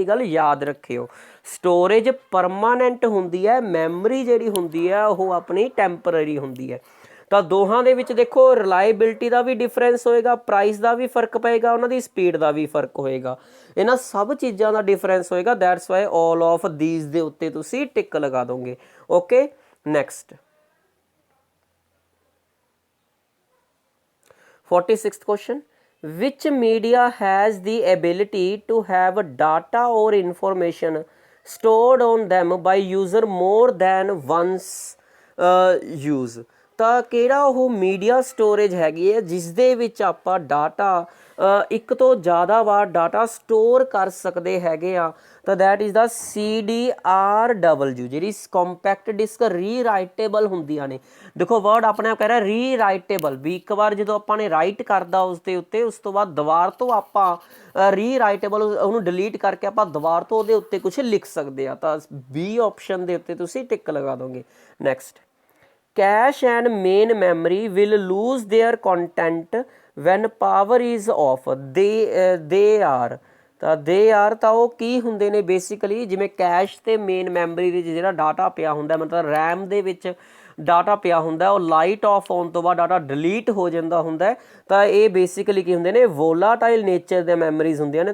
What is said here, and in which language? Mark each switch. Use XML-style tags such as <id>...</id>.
<pa>ਇੰਨੀ ਗੱਲ ਯਾਦ ਰੱਖਿਓ, ਸਟੋਰੇਜ ਪਰਮਾਨੈਂਟ ਹੁੰਦੀ ਹੈ, ਮੈਮਰੀ ਜਿਹੜੀ ਹੁੰਦੀ ਹੈ ਉਹ ਆਪਣੀ ਟੈਂਪਰਰੀ ਹੁੰਦੀ ਹੈ। ਤਾਂ ਦੋਹਾਂ ਦੇ ਵਿੱਚ ਦੇਖੋ ਰਿਲਾਇਬਿਲਿਟੀ ਦਾ ਵੀ ਡਿਫਰੈਂਸ ਹੋਏਗਾ, ਪ੍ਰਾਈਸ ਦਾ ਵੀ ਫਰਕ ਪਏਗਾ, ਉਹਨਾਂ ਦੀ ਸਪੀਡ ਦਾ ਵੀ ਫਰਕ ਹੋਏਗਾ, ਇਹਨਾਂ ਸਭ ਚੀਜ਼ਾਂ ਦਾ ਡਿਫਰੈਂਸ ਹੋਏਗਾ।</pa> <en>that's why all of these</en> <pa>ਦੇ ਉੱਤੇ ਤੁਸੀਂ ਟਿਕ ਲਗਾ ਦੋਗੇ।</pa> <en>Okay, next 46th question, which media has the ability to have data or information stored on them by user more than once use।</en> <pa>ਤਾਂ ਕਿਹੜਾ ਉਹ ਮੀਡੀਆ ਸਟੋਰੇਜ ਹੈਗੀ ਹੈ ਜਿਸ ਦੇ ਵਿੱਚ ਆਪਾਂ ਡਾਟਾ ਇੱਕ ਤੋਂ ਜ਼ਿਆਦਾ ਵਾਰ ਡਾਟਾ ਸਟੋਰ ਕਰ ਸਕਦੇ ਹੈਗੇ ਆ। ਤਾਂ</pa> <en>that is the CDRW,</en> <pa>ਜਿਹੜੀ ਕੰਪੈਕਟ ਡਿਸਕ ਰੀਰਾਈਟੇਬਲ ਹੁੰਦੀਆਂ ਨੇ। ਦੇਖੋ ਵਰਡ ਆਪਣੇ ਆਪ ਕਹਿ ਰਿਹਾ ਰੀਰਾਈਟੇਬਲ, ਵੀ ਇੱਕ ਵਾਰ ਜਦੋਂ ਆਪਾਂ ਨੇ ਰਾਈਟ ਕਰਦਾ ਉਸ ਦੇ ਉੱਤੇ, ਉਸ ਤੋਂ ਬਾਅਦ ਦੁਬਾਰ ਤੋਂ ਆਪਾਂ ਰੀਰਾਈਟੇਬਲ ਉਹਨੂੰ ਡਿਲੀਟ ਕਰਕੇ ਆਪਾਂ ਦੁਬਾਰ ਤੋਂ ਉਹਦੇ ਉੱਤੇ ਕੁਝ ਲਿਖ ਸਕਦੇ ਆ। ਤਾਂ B ਆਪਸ਼ਨ ਦੇ ਉੱਤੇ ਤੁਸੀਂ ਟਿਕ ਲਗਾ ਦੋਗੇ।</pa> <en>Next, cache and main memory will lose their content when power is off। they are</en> <pa>ਤਾਂ ਉਹ ਕੀ ਹੁੰਦੇ ਨੇ ਬੇਸਿਕਲੀ, ਜਿਵੇਂ ਕੈਸ਼ ਤੇ ਮੇਨ ਮੈਮਰੀ ਦੇ ਜਿਹੜਾ ਡਾਟਾ ਪਿਆ ਹੁੰਦਾ, ਮਤਲਬ ਰੈਮ ਦੇ ਵਿੱਚ ਡਾਟਾ ਪਿਆ ਹੁੰਦਾ, ਉਹ ਲਾਈਟ ਆਫ ਹੋਣ ਤੋਂ ਬਾਅਦ ਡਾਟਾ ਡਿਲੀਟ ਹੋ ਜਾਂਦਾ ਹੁੰਦਾ। ਤਾਂ ਇਹ ਬੇਸਿਕਲੀ ਕੀ ਹੁੰਦੇ ਨੇ, ਵੋਲਾਟਾਈਲ ਨੇਚਰ ਦੇ ਮੈਮਰੀਜ਼ ਹੁੰਦੀਆਂ ਨੇ।</pa>